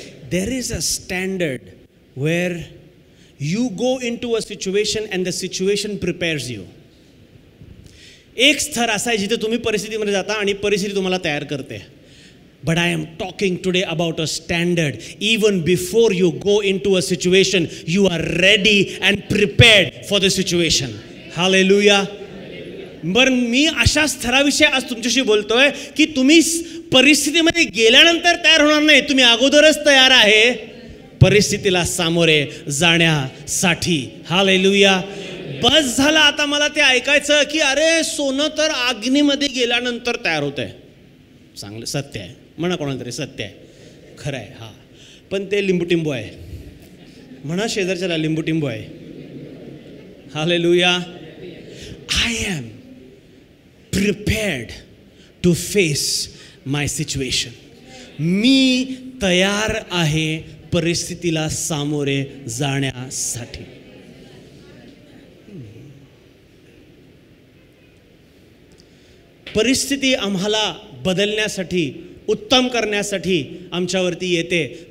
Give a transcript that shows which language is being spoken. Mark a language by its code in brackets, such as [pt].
[en] There is a standard where you go into a situation and the situation prepares you. [mr] एक स्तर असा आहे जिथे तुम्ही परिस्थितीमध्ये जाता आणि परिस्थिती तुम्हाला तयार करते. [en] But I am talking today about a standard. Even before you go into a situation, you are ready and prepared for the situation. Hallelujah. [mr] बरं, मी अशा स्तराविषयी आज तुमच्याशी बोलतोय की तुम्ही परिस्थितीमध्ये गेल्यानंतर तयार होणार नाही. तुम्ही अगोदरच तयार आहे परिस्थितीला सामोरे जाण्यासाठी. हालेलुया. बस झालं आता मला ते ऐकायचं की अरे सोनं तर अग्नीमध्ये गेल्यानंतर तयार होतंय. चांगलं सत्य आहे म्हणा, कोणाला तरी सत्य आहे, खरं आहे. हां, पण ते लिंबूटिंबू आहे म्हणा, शेजारच्याला लिंबूटिंबू आहे. Hallelujah. [en] I am prepared to face my situation. [mr] मी तयार आहे परिस्थितीला सामोरे जाण्यासाठी. परिस्थिती आम्हाला बदलण्यासाठी, उत्तम करण्यासाठी आमच्यावरती येते.